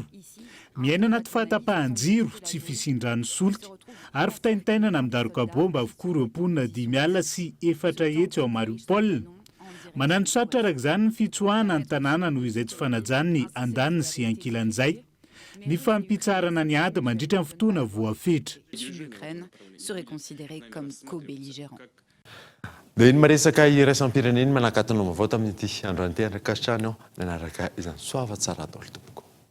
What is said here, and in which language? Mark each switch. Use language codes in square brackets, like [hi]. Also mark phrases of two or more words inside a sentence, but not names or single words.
[mg] Miaina anaty fahatapahan-jiro tsy fisindrany solika ary fitaintainana amin'ny daroka bomba avokoa ireo mponina 5 alina sy 4 hetsy ao Mariupol. Manano sarotra arak'izany ny fitsoahana ny tanàna noho izay tsy fanajany ny andaniny sy ankilan'izay. Ny fampitsarana ny ady mandritra ny fotoana voafetra. [fr] L'Ukraine serait considérée comme co-belligérant. [mg] Dia iny maresaka iraisam-pirenena manakatona mavao tamin'ity androany ity andrakasitrany ao nanaraka izany soava tsara daholo tompoko.